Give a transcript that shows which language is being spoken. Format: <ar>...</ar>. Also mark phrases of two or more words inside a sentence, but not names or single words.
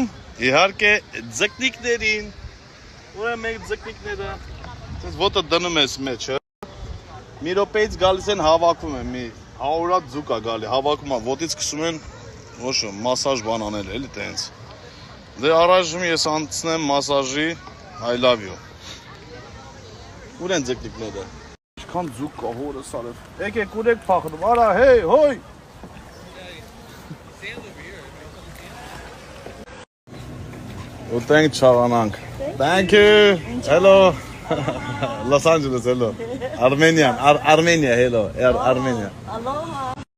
<hy>իհարկե, ձկնիկներին։ Ուրեմն մենք ձկնիկները, այսպես ոտը դնում ես մեջը։ Մի րոպեից գալիս են հավաքում են, մի 100 հատ ձուկ է գալի, հավաքում է, ոտից սկսում են, ոչը, մասաժ բան անել, էլի տենց։ Դե առայժմ ես անցնեմ մասաժի,</hy> <en>I love you։</en> <hy>Ուր են ձկնիկները։ Ինչքան ձուկ կա հորս արև։ Եկեք ուրեք փախնում, արա, հեյ, հոյ։ Ուտենք չաղանանք։</hy> <en>Thank you, hello։</en> <hy>Los Angeles, hello.</hy> <en>Armenia, hello. Armenia. Aloha.</en>